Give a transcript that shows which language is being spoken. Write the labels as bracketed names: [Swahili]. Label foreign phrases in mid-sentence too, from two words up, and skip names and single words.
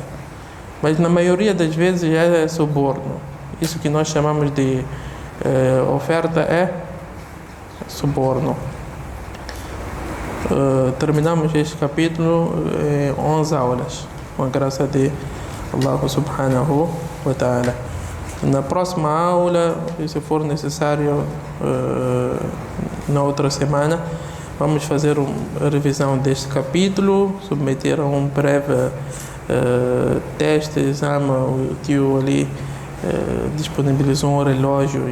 [Portuguese] Mas na maioria das vezes é suborno. Isso que nós chamamos de oferta é suborno. Terminamos este capítulo em 11 aulas, com a graça de [Arabic] الله سبحانه وتعالى. [Portuguese] Na próxima aula, se for necessário, na outra semana, vamos fazer uma revisão deste capítulo, submeter a um breve teste, exame. O tio ali disponibilizou um relógio.